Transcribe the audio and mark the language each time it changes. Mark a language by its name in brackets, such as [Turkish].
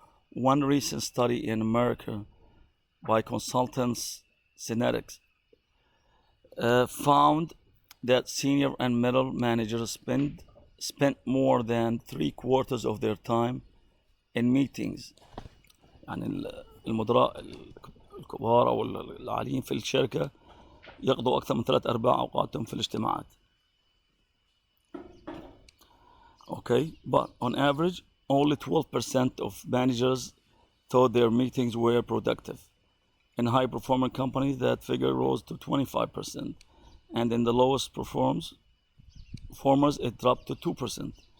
[English] One recent study in America by consultants Synetics found that senior and middle managers spent more than 3/4 of their time in meetings. [Arabic] يعني المدراء الكبار أو العاليين في الشركة يقضوا أكثر من 3/4 أوقاتهم في الاجتماعات. [English] Okay, but on average, only 12% of managers thought their meetings were productive. In high-performing companies, that figure rose to 25%, and in the lowest performers, it dropped to 2%.